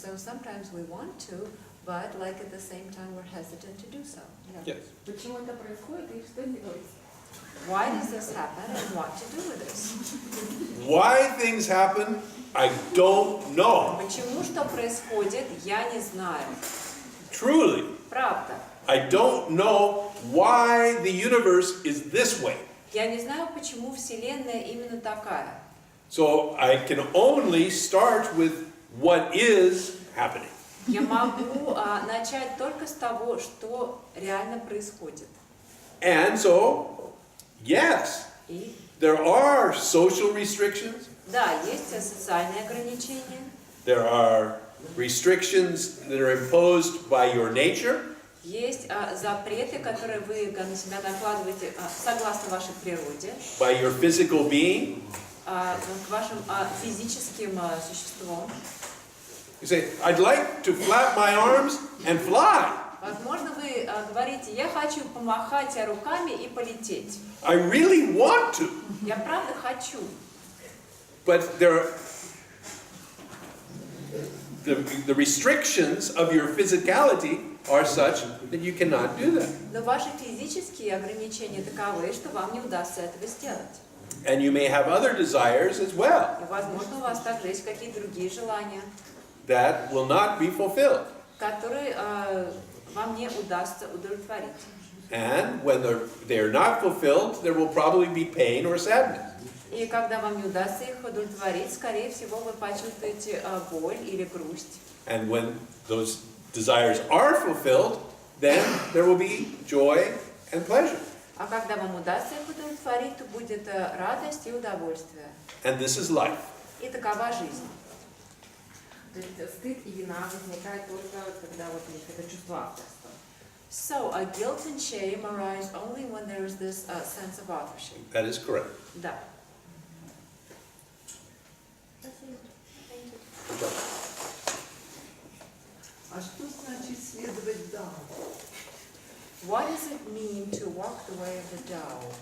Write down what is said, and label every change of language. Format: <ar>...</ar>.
<en>And so sometimes we want to, but like at the same time we're hesitant to do so. Yes.</en> <ru>Почему это происходит и что делать?</ru> <en>Why does this happen and what to do with this? Why things happen, I don't know.</en> <ru>Почему что происходит, я не знаю.</ru> <en>Truly,</en> <ru>Правда.</ru> <en>I don't know why the universe is this way.</en> <ru>Я не знаю, почему Вселенная именно такая.</ru> <en>So I can only start with what is happening.</en> <ru>Я могу начать только с того, что реально происходит.</ru> <en>And so, yes,</en> <ru>И</ru> <en>there are social restrictions.</en> <ru>да, есть социальные ограничения,</ru> <en>There are restrictions that are imposed by your nature.</en> <ru>есть запреты, которые вы на себя накладываете согласно вашей природе,</ru> <en>By your physical being.</en> <ru>к вашим физическим существам.</ru> <en>You say, I'd like to flap my arms and fly.</en> <ru>Возможно, вы говорите, я хочу помахать руками и полететь.</ru> <en>I really want to.</en> <ru>Я правда хочу.</ru> <en>But the restrictions of your physicality are such that you cannot do that.</en> <ru>Но ваши физические ограничения таковы, что вам не удастся этого сделать.</ru> <en>And you may have other desires as well</en> <ru>И, возможно, у вас также есть какие-то другие желания,</ru> <en>that will not be fulfilled.</en> <ru>которые вам не удастся удовлетворить.</ru> <en>And when they are not fulfilled, there will probably be pain or sadness.</en> <ru>И когда вам не удастся их удовлетворить, скорее всего, вы почувствуете боль или грусть.</ru> <en>And when those desires are fulfilled, then there will be joy and pleasure.</en> <ru>А когда вам удастся их удовлетворить, то будет радость и удовольствие.</ru> <en>And this is life.</en> <ru>И такова жизнь. То есть стыд и вина возникают только, когда вот есть это чувство авторства.</ru> <en>So, guilt and shame arise only when there is this sense of authorship. That is correct.</en> <ru>Да.</ru> <en>Good job.</en> <ru>А что значит следовать Дао?</ru> <en>What does it mean to walk the way of the Tao?</en>